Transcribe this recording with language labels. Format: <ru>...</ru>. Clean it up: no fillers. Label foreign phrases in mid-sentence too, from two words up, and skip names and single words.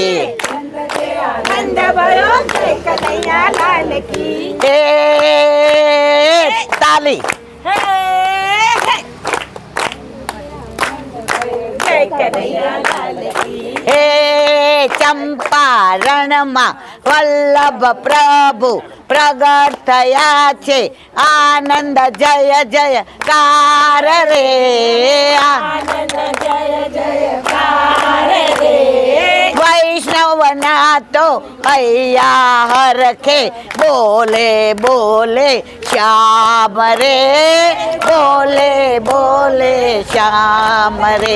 <hi>नंद भयो जय कन्हैया लाल की। ताली जय कन्हैया लाल की।</hi> <gu>हे चंपारण માં વલ્લભ પ્રભુ પ્રગટ થયા છે આનંદ જય જય કાર રે આનંદ જય જય કાર રે। વૈષ્ણવના તો હૈયા હરખે બોલે બોલે શ્યામ રે બોલે બોલે શ્યામ રે।</gu>